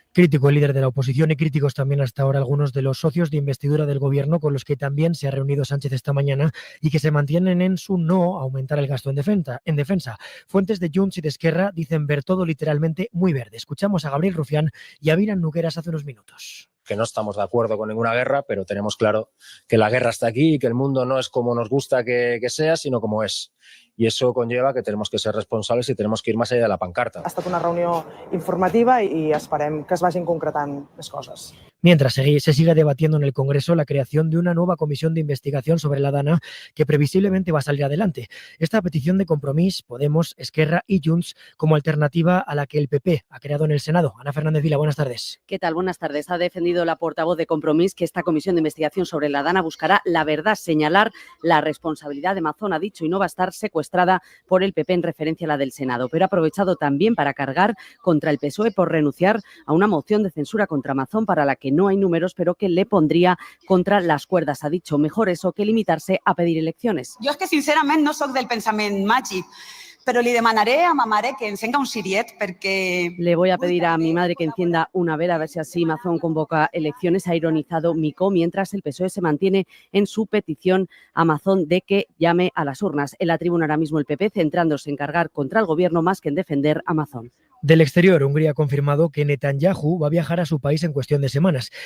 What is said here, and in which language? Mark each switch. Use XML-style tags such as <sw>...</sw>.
<es>Crítico el líder de la oposición y críticos también hasta ahora algunos de los socios de investidura del gobierno con los que también se ha reunido Sánchez esta mañana y que se mantienen en su no aumentar el gasto en defensa. Fuentes de Junts y de Esquerra dicen ver todo literalmente muy verde. Escuchamos a Gabriel Rufián y a Miran Nogueras hace unos minutos. Que no estamos de acuerdo con ninguna guerra, pero tenemos claro que la guerra está aquí y que el mundo no es como nos gusta que sea, sino como es.</es> <ca>I això</ca> <es>conlleva que tenemos que ser responsables i tenemos que ir</es> <ca>més allà</ca> <es>de la pancarta.</es> <ca>Ha estat una reunió informativa i esperem que es vagin concretant més coses.</ca> <es>Mientras se sigue debatiendo en el Congreso la creación de una nueva comisión de investigación sobre la Dana que previsiblemente va a salir adelante. Esta petición de Compromís, Podemos, Esquerra y Junts como alternativa a la que el PP ha creado en el Senado. Ana Fernández Vila, buenas tardes. ¿Qué tal? Buenas tardes. Ha defendido la portavoz de Compromís que esta comisión de investigación sobre la Dana buscará la verdad, señalar la responsabilidad de Mazón, ha dicho, y no va a estar secuestrada por el PP en referencia a la del Senado, pero ha aprovechado también para cargar contra el PSOE por renunciar a una moción de censura contra Mazón para la que no hay números, pero que le pondría contra las cuerdas. Ha dicho, mejor eso que limitarse a pedir elecciones.</es> <ca>Jo és que sincerament no sóc del pensament màgic, pero li demanaré a ma mare que encenga un siriet perquè...</ca> <es>Le voy a pedir a mi madre que encienda una vela a ver si así Mazón convoca elecciones, ha ironizado Micó, mientras el PSOE se mantiene en su petición a Mazón de que llame a las urnas. En la tribuna ahora mismo el PP centrándose en cargar contra el gobierno más que en defender a Mazón. Del exterior, Hungría ha confirmado que Netanyahu va a viajar a su país en cuestión de semanas.</es>